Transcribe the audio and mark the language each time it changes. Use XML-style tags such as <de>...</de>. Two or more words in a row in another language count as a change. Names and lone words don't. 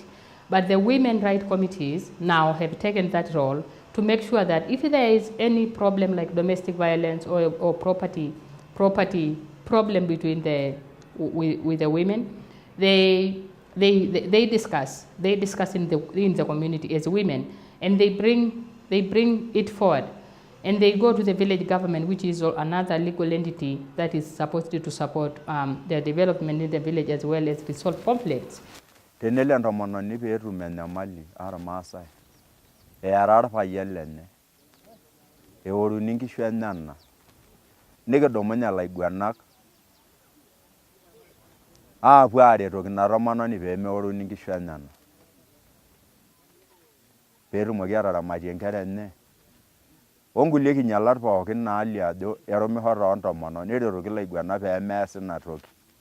<en>But the women rights committees now have taken that role to make sure that if there is any problem like domestic violence or property problem between with the women, they discuss in the community as women, and they bring it forward, and they go to the village government, which is another legal entity that is supposed to support the development in the village as well as resolve conflicts.</en> <mas>Tenele entomononi pee etum enyamali ormaasai eara orpayian lenye eoruni nkishu enyana nikidumunye ilaiguanak aapuo aaretoki ina tomononi pee meoruni nkishu enyana pee etumoki ataramatie nkera enye onkulie kinyalat pookin naalio ajo erumisho toontomonok neretoki ilaiguanak pee meas ina toki.</mas>